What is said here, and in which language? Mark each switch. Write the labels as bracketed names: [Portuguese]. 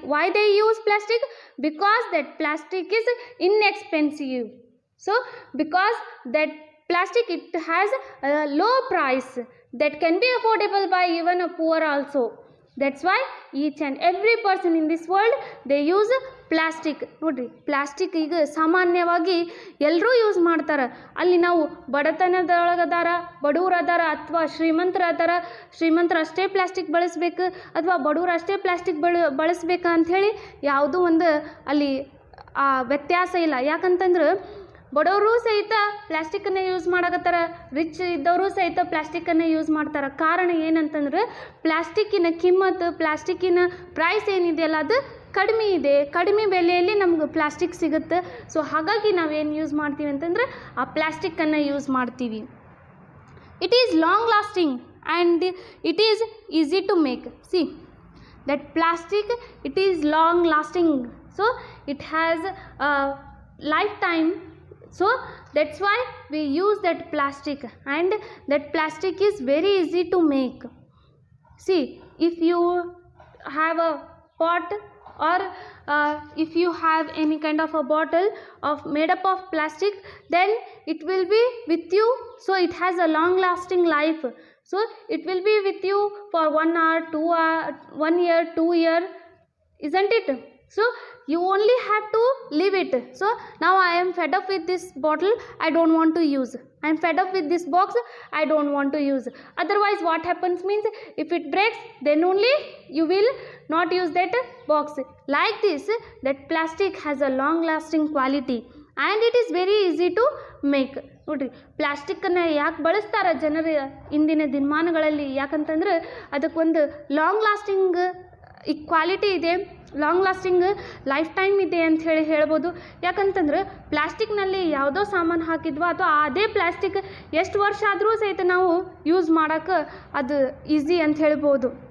[English] Why they use plastic? Because that plastic is inexpensive. So because that plastic it has a low price that can be affordable by even a poor also. That's why each and every person in this world they use plastic. [Kannada] ನೋಡಿರಿ, plastic ಈಗ ಸಾಮಾನ್ಯವಾಗಿ ಎಲ್ಲರೂ use ಮಾಡ್ತಾರೆ. ಅಲ್ಲಿ ನಾವು ಬಡತನದೊಳಗದಾರ, ಬಡವರದಾರ ಅಥವಾ ಶ್ರೀಮಂತರದಾರ, ಶ್ರೀಮಂತರು ಅಷ್ಟೇ ಪ್ಲಾಸ್ಟಿಕ್ ಬಳಸಬೇಕು ಅಥವಾ ಬಡವರು ಅಷ್ಟೇ ಪ್ಲಾಸ್ಟಿಕ್ ಬಳಸಬೇಕಾ ಅಂಥೇಳಿ ಯಾವುದೂ ಒಂದು ಅಲ್ಲಿ ವ್ಯತ್ಯಾಸ ಇಲ್ಲ. ಯಾಕಂತಂದ್ರೆ ಬಡವರು ಸಹಿತ ಪ್ಲಾಸ್ಟಿಕ್ಕನ್ನು ಯೂಸ್ ಮಾಡಕತ್ತಾರ, ರಿಚ್ ಇದ್ದವರು ಸಹಿತ ಪ್ಲಾಸ್ಟಿಕ್ಕನ್ನು ಯೂಸ್ ಮಾಡ್ತಾರೆ. ಕಾರಣ ಏನಂತಂದ್ರೆ ಪ್ಲಾಸ್ಟಿಕ್ಕಿನ ಕಿಮ್ಮತ್ತು, ಪ್ಲಾಸ್ಟಿಕ್ಕಿನ ಪ್ರೈಸ್ ಏನಿದೆಯಲ್ಲ ಅದು ಕಡಿಮೆ ಇದೆ, ಕಡಿಮೆ ಬೆಲೆಯಲ್ಲಿ ನಮ್ಗೆ ಪ್ಲಾಸ್ಟಿಕ್ ಸಿಗುತ್ತೆ. ಸೊ ಹಾಗಾಗಿ ನಾವೇನು ಯೂಸ್ ಮಾಡ್ತೀವಿ ಅಂತಂದ್ರೆ ಆ ಪ್ಲಾಸ್ಟಿಕ್ಕನ್ನು ಯೂಸ್ ಮಾಡ್ತೀವಿ. [English] It is long lasting and it is easy to make. See that plastic it is long lasting, so it has lifetime. So that's why we use that plastic, and that plastic is very easy to make. See, if you have a pot or if you have any kind of a bottle made up of plastic, then it will be with you, so it has a long lasting life. So it will be with you for 1 hour, 2 hour, 1 year, 2 year, isn't it? So you only have to leave it. So now I am fed up with this bottle, I don't want to use. I am fed up with this box, I don't want to use. Otherwise what happens means, if it breaks, then only you will not use that box. Like this, that plastic has a long lasting quality and it is very easy to make. [Kannada] ನೋಡಿರಿ, ಪ್ಲಾಸ್ಟಿಕ್ಕನ್ನು ಯಾಕೆ ಬಳಸ್ತಾರೆ ಜನರು ಇಂದಿನ ದಿನಮಾನಗಳಲ್ಲಿ? ಯಾಕಂತಂದ್ರೆ ಅದಕ್ಕೊಂದು long lasting quality ಇದೆ, long lasting life time ಇದೆ ಅಂತ ಹೇಳ್ಬೋದು. ಯಾಕಂತಂದ್ರೆ ಪ್ಲಾಸ್ಟಿಕ್ನಲ್ಲಿ ಯಾವುದೋ ಸಾಮಾನು ಹಾಕಿದ್ವಾ ಅಥವಾ ಅದೇ ಪ್ಲಾಸ್ಟಿಕ್ ಎಷ್ಟು ವರ್ಷ ಆದರೂ ಸಹಿತ ನಾವು ಯೂಸ್ ಮಾಡೋಕ್ಕೆ ಅದು ಈಸಿ ಅಂತ ಹೇಳ್ಬೋದು.